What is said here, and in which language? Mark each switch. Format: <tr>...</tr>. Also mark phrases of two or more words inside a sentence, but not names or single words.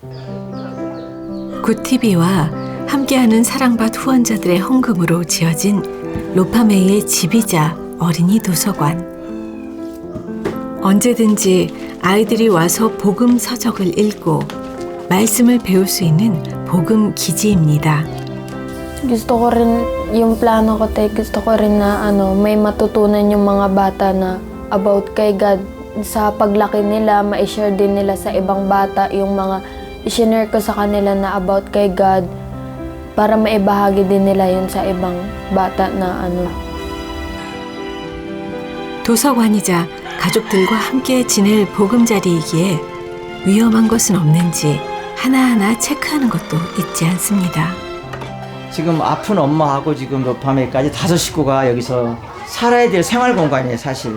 <ko>굿TV와 함께하는 사랑받 후원자들의 헌금으로 지어진 로파메이의 집이자 어린이 도서관. 언제든지 아이들이 와서 복음 서적을 읽고 말씀을 배울 수 있는 복음 기지입니다.</ko> <tl>Gusto ko rin, yung plano ko tayo, gusto ko rin na may matutunan yung mga bata na about kay God. Sa paglaki nila, ma-share din nila sa ibang bata yung mga i-share ko sa kanila na about kay God para maibahagi din nila yun sa ibang bata na</tl> <ko>도서관이자 가족들과 함께 지낼 보금자리이기에 위험한 것은 없는지 하나하나 체크하는 것도 잊지 않습니다. 지금 아픈 엄마하고 지금 밤에까지 5 식구가 여기서 살아야 될 생활 공간이에요, 사실.</ko>